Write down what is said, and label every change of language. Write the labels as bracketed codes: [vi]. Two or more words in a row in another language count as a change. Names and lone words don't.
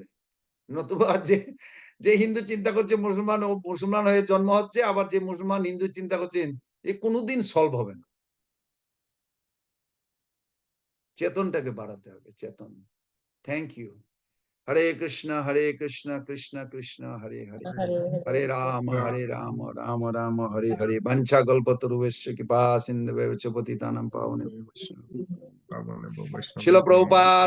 [bn] নতুবা যে হিন্দু চিন্তা করছে মুসলমান, ও মুসলমান হয়ে জন্ম হচ্ছে, আবার যে মুসলমান হিন্দু চিন্তা করছে, এ কোনোদিন সলভ হবে না। চেতনটাকে বাড়াতে হবে, চেতন। [en] Thank you. [sa] হরে কৃষ্ণ কৃষ্ণ কৃষ্ণ হরে হরে, হরে রাম রাম রাম হরে হরে। বাঞ্ছা কল্পতরুভ্যশ্চ কৃপা সিন্ধুভ্যশ্চ পতিতানাং পাবনেভ্যো বৈষ্ণবেভ্যো। বৈষ্ণব শিল প্রভুপাদ